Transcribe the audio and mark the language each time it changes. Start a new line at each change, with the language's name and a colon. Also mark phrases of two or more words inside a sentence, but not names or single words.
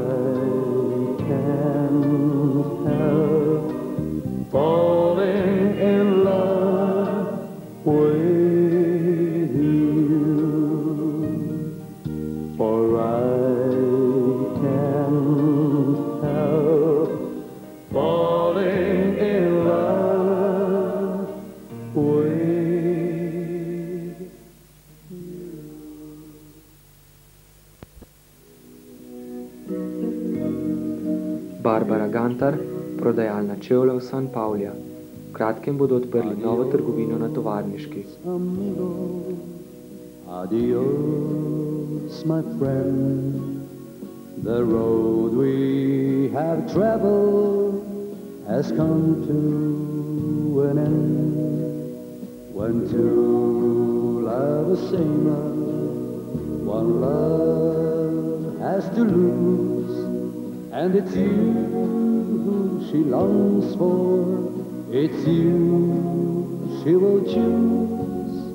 English: can't help falling in love with you, for I can't help falling in love with
Slovenian: Barbara Gantar, prodajalna čevljev San Pavlja. V kratkem bodo odprli novo trgovino na Tovarniški.
Spanish: Amigo, adios,
English: my friend. The road we have traveled has come to an end. When two love the same love, one love has to lose, and it's you who she longs for, it's you she will choose.